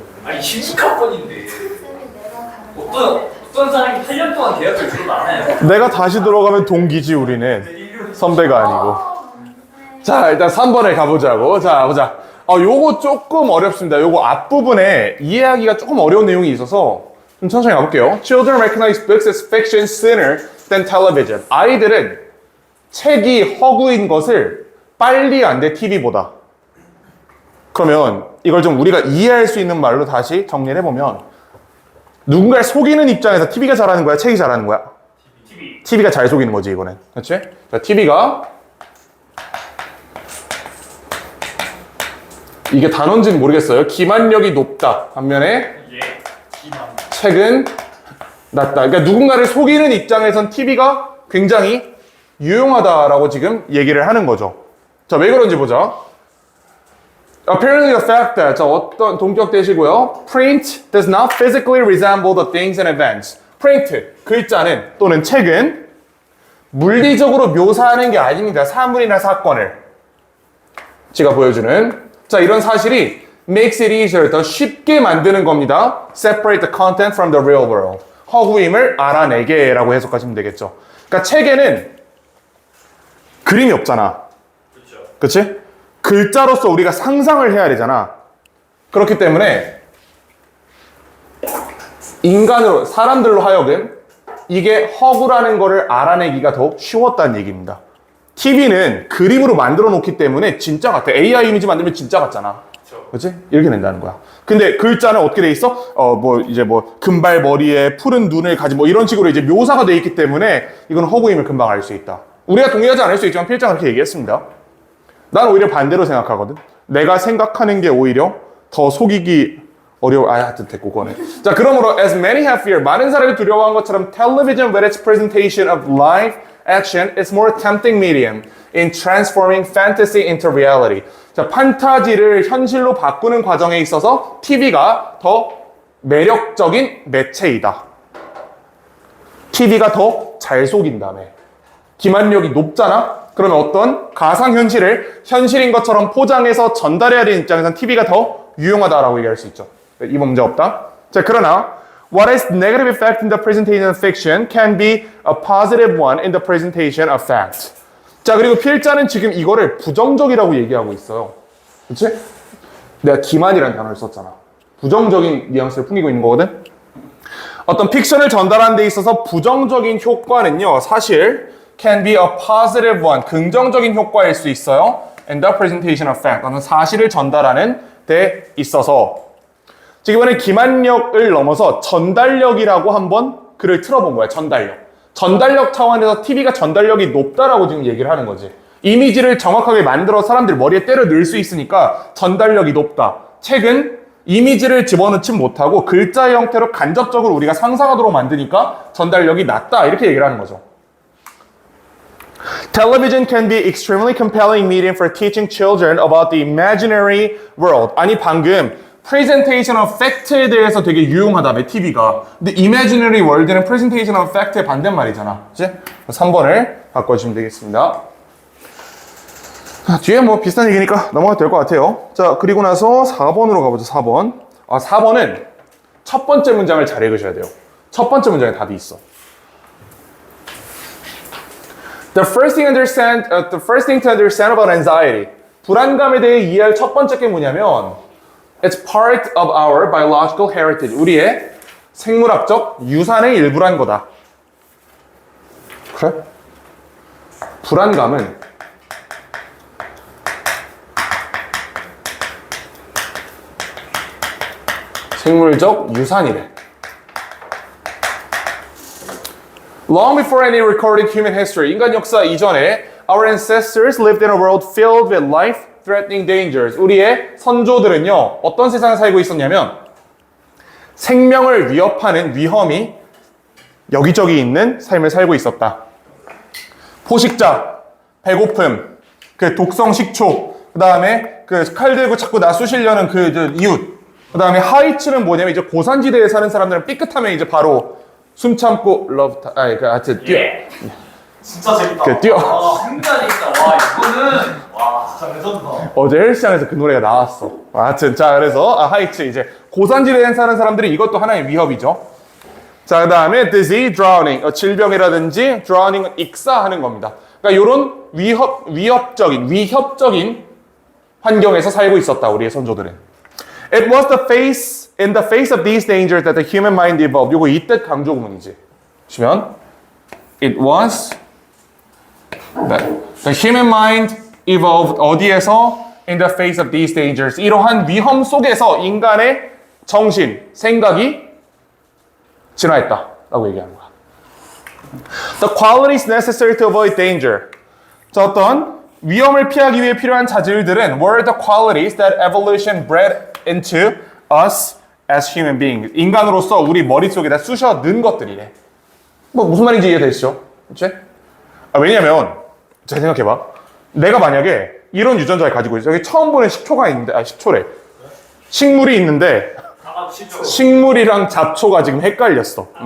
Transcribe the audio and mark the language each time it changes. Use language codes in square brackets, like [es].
[ko] 아니 16학번인데 어떤 사람이 8년 동안 계약을 들어도 안 해요? 내가 다시 들어가면 동기지 우리는 선배가 아니고. 자 일단 3번에 가보자고. 자 보자. 요거 조금 어렵습니다. 요거 앞부분에 이해하기가 조금 어려운 내용이 있어서 좀 천천히 가볼게요. [en] Children recognize books as fiction sooner than television. [ko] 아이들은 책이 허구인 것을 빨리 안돼 TV보다. 그러면 이걸 좀 우리가 이해할 수 있는 말로 다시 정리를 해보면 누군가를 속이는 입장에서 TV가 잘하는 거야? 책이 잘하는 거야? TV가 잘 속이는 거지 이거는. 그렇지? 자, TV가 이게 단어인지는 모르겠어요. 기만력이 높다. 반면에 책은 낮다. 그러니까 누군가를 속이는 입장에선 TV가 굉장히 유용하다라고 지금 얘기를 하는 거죠. 자, 왜 그런지 보자. [en] Apparently the fact that, [ko] 자, 어떤 동격 대시고요. [en] Print does not physically resemble the things and events. [ko] Print, 글자는 또는 책은 물리적으로 묘사하는 게 아닙니다. 사물이나 사건을. 제가 보여주는. 자, 이런 사실이 [en] makes it easier, [ko] 더 쉽게 만드는 겁니다. [en] Separate the content from the real world. [ko] 허구임을 알아내게 라고 해석하시면 되겠죠. 그러니까 책에는 그림이 없잖아. 그치? 글자로서 우리가 상상을 해야 되잖아. 그렇기 때문에 인간으로, 사람들로 하여금 이게 허구라는 거를 알아내기가 더욱 쉬웠다는 얘기입니다. TV는 그림으로 만들어 놓기 때문에 진짜 같아. AI 이미지 만들면 진짜 같잖아. 그렇지? 이렇게 된다는 거야. 근데 글자는 어떻게 돼 있어? 금발 머리에 푸른 눈을 가진 이런 식으로 이제 묘사가 돼 있기 때문에 이건 허구임을 금방 알 수 있다. 우리가 동의하지 않을 수 있지만 필자가 그렇게 얘기했습니다. 난 오히려 반대로 생각하거든. 내가 생각하는 게 오히려 더 속이기 어려워. 하여튼 됐고 그거는. 자, 그러므로 [en] as many have fear, [ko] 많은 사람이 두려워한 것처럼 [en] television with its presentation of live action is more tempting medium in transforming fantasy into reality. [ko] 자, 판타지를 현실로 바꾸는 과정에 있어서 TV가 더 매력적인 매체이다. TV가 더 잘 속인다며. 기만력이 높잖아? 그러면 어떤 가상현실을 현실인 것처럼 포장해서 전달해야 되는 입장에서는 TV가 더 유용하다라고 얘기할 수 있죠. 이 문제 없다. [en] 자, 그러나 what is negative effect in the presentation of fiction can be a positive one in the presentation of fact. [ko] 자, 그리고 필자는 지금 이거를 부정적이라고 얘기하고 있어요. 그치? 내가 기만이라는 단어를 썼잖아. 부정적인 뉘앙스를 풍기고 있는 거거든? 어떤 픽션을 전달하는 데 있어서 부정적인 효과는요, 사실 [en] can be a positive one, [ko] 긍정적인 효과일 수 있어요. [en] in the presentation of fact, [ko] 어떤 사실을 전달하는 데 있어서. 지금 이번에 기만력을 넘어서 전달력이라고 한번 글을 틀어본 거야. 전달력 차원에서 TV가 전달력이 높다라고 지금 얘기를 하는 거지. 이미지를 정확하게 만들어 사람들 머리에 때려 넣을 수 있으니까 전달력이 높다. 책은 이미지를 집어넣지 못하고 글자 형태로 간접적으로 우리가 상상하도록 만드니까 전달력이 낮다. 이렇게 얘기를 하는 거죠. [en] Television can be extremely compelling medium for teaching children about the imaginary world. [ko] 아니 방금 [en] presentation of fact [ko] 에 대해서 되게 유용하다며 TV가. 근데 [en] imaginary world [ko] 는 [en] presentation of fact [ko] 의 반대말이잖아. 그치? 3번을 바꿔주시면 되겠습니다. 뒤에 비슷한 얘기니까 넘어가도 될 것 같아요. 자, 그리고 나서 4번으로 가보죠. 4번. 4번은 첫 번째 문장을 잘 읽으셔야 돼요. 첫 번째 문장에 답이 있어. [en] The first thing to understand about anxiety. [ko] 불안감에 대해 이해할 첫 번째 게 뭐냐면 [en] It's part of our biological heritage. [ko] 우리의 생물학적 유산의 일부란 거다. 그래? 불안감은 생물적 유산이래. [en] Long before any recorded human history, [ko] 인간 역사 이전에 [en] our ancestors lived in a world filled with life-threatening dangers. [ko] 우리의 선조들은요, 어떤 세상에 살고 있었냐면 생명을 위협하는 위험이 여기저기 있는 삶을 살고 있었다. 포식자, 배고픔, 그 독성 식초, 그 다음에 그 칼 들고 자꾸 나 쑤시려는 그 이웃, 그 다음에 하이츠는 뭐냐면 이제 고산지대에 사는 사람들은 삐끗하면 이제 바로 숨 참고 love time. 하여튼 뛰어. 예. 진짜 재밌다. 뛰어. 진짜 재밌다. 와 이거는 와 진짜 레전드다. 어제 헬스장에서 그 노래가 나왔어. 하여튼 자 그래서 하이츠 이제 고산지대에 사는 사람들이 이것도 하나의 위협이죠. 자 그다음에 disease, drowning, 질병이라든지 drowning은 익사하는 겁니다. 그러니까 이런 위협적인 환경에서 살고 있었다 우리의 선조들은. [en] It was in the face of these dangers that the human mind evolved. [ko] 요거 이 뜻 강조 구문이지. 보시면 [en] it was the human mind evolved [ko] 어디에서 [en] in the face of these dangers [ko] 이러한 위험 속에서 인간의 정신, 생각이 진화했다라고 얘기하는 거야. [en] The qualities necessary to avoid danger. [ko] 자, 어떤 위험을 피하기 위해 필요한 자질들은 [en] were the qualities that evolution bred into us as human beings. [ko] 인간으로서 우리 머릿속에다 쑤셔 넣은 것들이래. 뭐 무슨 말인지 이해되시죠? 그치? 왜냐면 잘 생각해봐. 내가 만약에 이런 유전자를 가지고 있어. 여기 처음 보는 식초가 있는데, 식초래. 식물이 있는데 식물이랑 잡초가 지금 헷갈렸어.